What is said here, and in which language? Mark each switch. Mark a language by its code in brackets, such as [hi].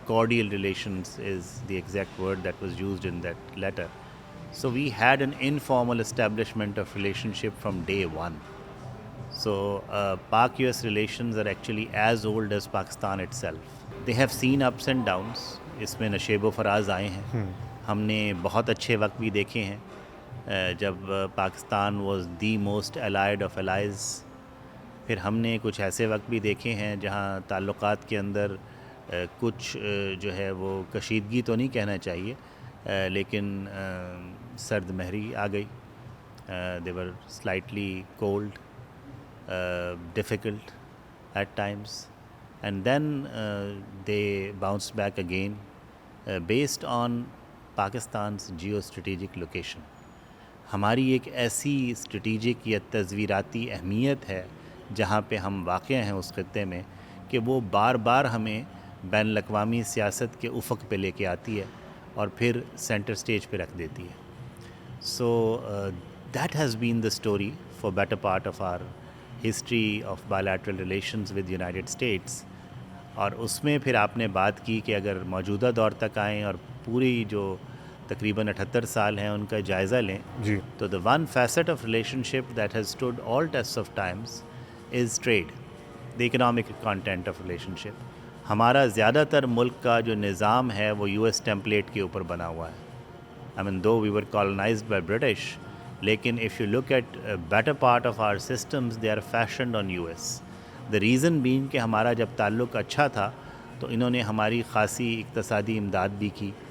[en] cordial relations is the exact word that was used in that letter. So we had an informal establishment of relationship from day one. So Pak-US relations are actually as old as Pakistan itself. They have seen ups and downs. [ur] اس میں نشیب و فراز آئے ہیں. ہم نے بہت اچھے وقت بھی دیکھے ہیں جب Pakistan [en] Was the most allied of allies. [ur] پھر ہم نے کچھ ایسے وقت بھی دیکھے ہیں جہاں تعلقات کے اندر کچھ جو ہے وہ کشیدگی تو نہیں کہنا چاہیے, لیکن سرد مہری آ گئی. [en] They were slightly cold, difficult at times, and then they bounced back again based on Pakistan's geostrategic location. [ur] ہماری ایک ایسی اسٹریٹجک یا تصویراتی اہمیت ہے جہاں پہ ہم واقع ہیں اس خطے میں کہ وہ بار بار ہمیں بین الاقوامی سیاست کے افق پہ لے کے آتی ہے اور پھر سینٹر سٹیج پہ رکھ دیتی ہے. [en] So that has been the story for better part of our history of bilateral relations with United States. [ur] اور اس میں پھر آپ نے بات کی کہ اگر موجودہ دور تک آئیں اور پوری جو تقریباً 78 سال ہیں ان کا جائزہ لیں جی [en] تو the one facet of relationship that has stood all tests of times is trade, the economic content of relationship. [ur] ہمارا زیادہ تر ملک کا جو نظام ہے وہ یو ایس ٹیمپلیٹ کے اوپر بنا ہوا ہے. [en] I mean, though we were colonized by British, لیکن if you look at a better part of our systems, they are fashioned on US. The reason being [ur] کہ ہمارا جب تعلق اچھا تھا تو انہوں نے ہماری خاصی اقتصادی امداد بھی کی.